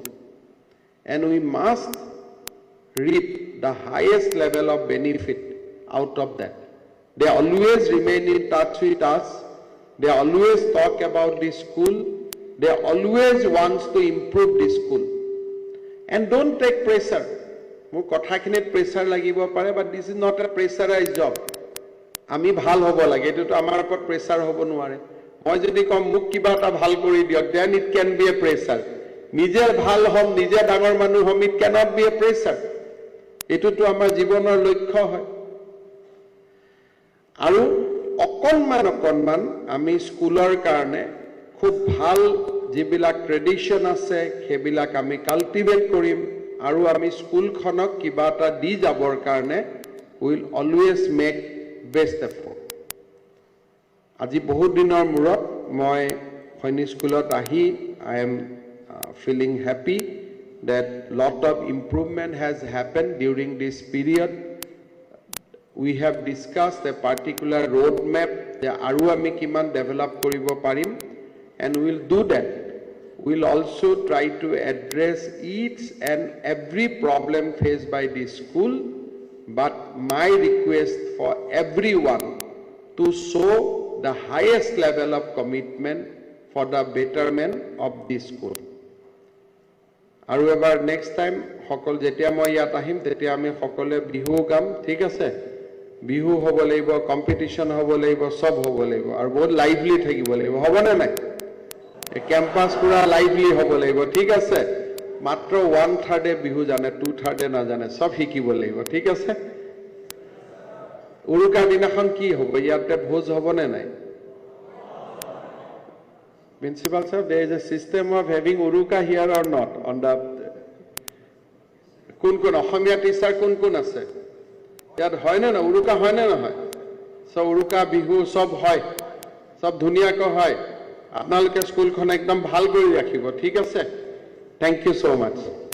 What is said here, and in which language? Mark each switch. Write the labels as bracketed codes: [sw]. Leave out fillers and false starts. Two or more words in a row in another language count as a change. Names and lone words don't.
[en] And we must reap the highest level of benefit out of that. They always remain in touch with us. They always talk about the school. They always want to improve the school. And don't take pressure. [as] মোৰ কথাখিনিত প্ৰেছাৰ লাগিব পাৰে, [en] but this is not a pressurized job. [as] আমি ভাল হ'ব লাগে, এটোতো আমাৰ ওপৰত প্ৰেছাৰ হ'ব নোৱাৰে। মই যদি কম মোক কিবা এটা ভাল কৰি দিয়ক, [en] then it can be a pressure. [as] নিজে ভাল হম, নিজে ডাঙৰ মানুহ হম, [en] it cannot be a pressure. [as] এটোতো আমাৰ জীৱনৰ লক্ষ্য হয়। আৰু অকণমান আমি স্কুলৰ কাৰণে খুব ভাল যিবিলাক ট্ৰেডিশ্যন আছে সেইবিলাক আমি কাল্টিভেট কৰিম আৰু আমি স্কুলখনক কিবা এটা দি যাবৰ কাৰণে [en] will always make best effort. [as] আজি বহুত দিনৰ মূৰত মই সৈনিক স্কুলত আহি [en] I am feeling happy that lot of improvement has happened during this period. We have discussed a particular roadmap that [as] আৰু আমি কিমান ডেভেলপ কৰিব পাৰিম, [en] and we will do that. We will also try to address each and every problem faced by the school, but my request for everyone to show the highest level of commitment for the betterment of the school. [as] আৰু এবাৰ [en] next time [as] সকল যেতিয়া মই ইয়াত আহিম তেতিয়া আমি সকলোৱে বিহু গাম, ঠিক আছে? বিহু হ'ব লাগিব, কম্পিটিশ্যন হ'ব লাগিব, সব হ'ব লাগিব আৰু বহুত লাইভলি থাকিব লাগিব, হ'বনে নাই? এই কেম্পাছ পুৰা লাইভলি হ'ব লাগিব, ঠিক আছে? মাত্ৰ 1/3 বিহু জানে, 2/3 নাজানে, সব শিকিব লাগিব, ঠিক আছে? উৰুকাৰ দিনাখন কি হ'ব? ইয়াতে ভোজ হ'বনে নাই? [en] Principal sir, there is a system of having uruka here or not on the [as] কোন অসমীয়া টিচাৰ কোন আছে ইয়াত? হয় না উৰুকা হয় না নহয়? সব উৰুকা বিহু সব হয়, সব ধুনীয়াকৈ হয়। আপোনালোকে স্কুলখন একদম ভাল কৰি ৰাখিব, ঠিক আছে? [en] Thank you so much.